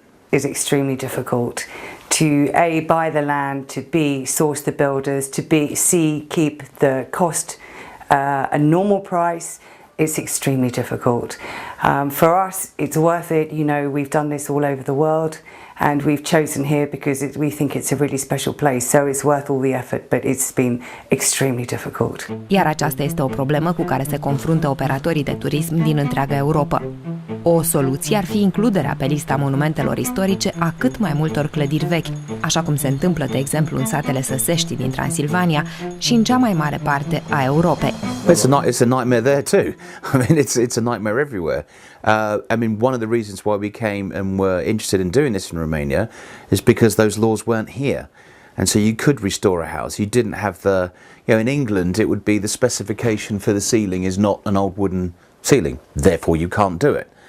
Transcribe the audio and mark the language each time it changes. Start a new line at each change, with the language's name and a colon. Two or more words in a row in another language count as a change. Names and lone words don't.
English: It's extremely difficult to A, buy the land, to B, source the builders, to B, C, keep the cost a normal price. It's extremely difficult. For us, it's worth it. We've done this all over the world and we've chosen here because we think it's a really special place, so it's worth all the effort, but it's been extremely difficult.
Romanian: Iar aceasta este o problemă cu care se confruntă operatorii de turism din întreaga Europa. O soluție ar fi includerea pe lista monumentelor istorice a cât mai multor clădiri vechi, așa cum se întâmplă, de exemplu, în satele săsești din Transilvania și în cea mai mare parte a Europei.
English: It's a nightmare there too. I mean, it's a nightmare everywhere. One of the reasons why we came and were interested in doing this in Romania is because those laws weren't here. And so you could restore a house. You didn't have in England it would be the specification for the ceiling is not an old wooden ceiling, therefore you can't do it.